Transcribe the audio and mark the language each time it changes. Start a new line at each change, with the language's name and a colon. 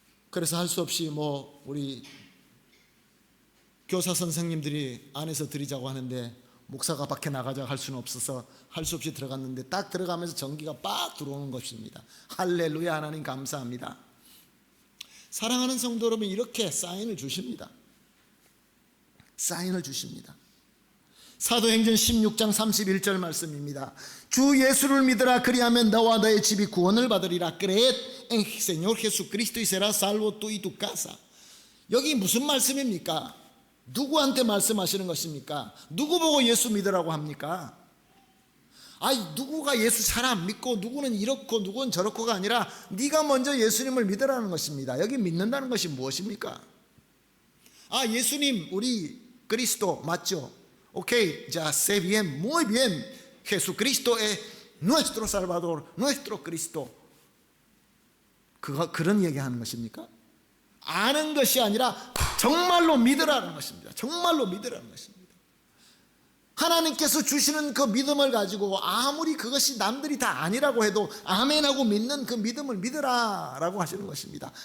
Korean: 그래서 할 수 없이 우리 교사 선생님들이 안에서 드리자고 하는데 목사가 밖에 나가자고 할 수는 없어서 할 수 없이 들어갔는데 딱 들어가면서 전기가 빡 들어오는 것입니다. 할렐루야. 하나님 감사합니다. 사랑하는 성도 여러분, 이렇게 사인을 주십니다. 사인을 주십니다. 사도행전 16장 31절 말씀입니다. 주 예수를 믿으라. 그리하면 너와 너의 집이 구원을 받으리라.
Spanish: Creed en Señor Jesucristo y serás salvo tú y tu casa.
Korean: 여기 무슨 말씀입니까? 누구한테 말씀하시는 것입니까? 누구 보고 예수 믿으라고 합니까? 누구가 예수 잘 안 믿고 누구는 이렇고 누구는 저렇고가 아니라 네가 먼저 예수님을 믿으라는 것입니다. 여기 믿는다는 것이 무엇입니까? 예수님 우리 그리스도 맞죠?
Spanish: 오케이, ya sé bien, muy bien. Jesucristo es nuestro Salvador, nuestro Cristo.
Korean: 그런 얘기하는 것입니까? 아는 것이 아니라 정말로 믿으라는 것입니다. 정말로 믿으라는 것입니다. 하나님께서 주시는 그 믿음을 가지고 아무리 그것이 남들이 다 아니라고 해도 아멘하고 믿는 그 믿음을 믿으라라고 하시는 것입니다.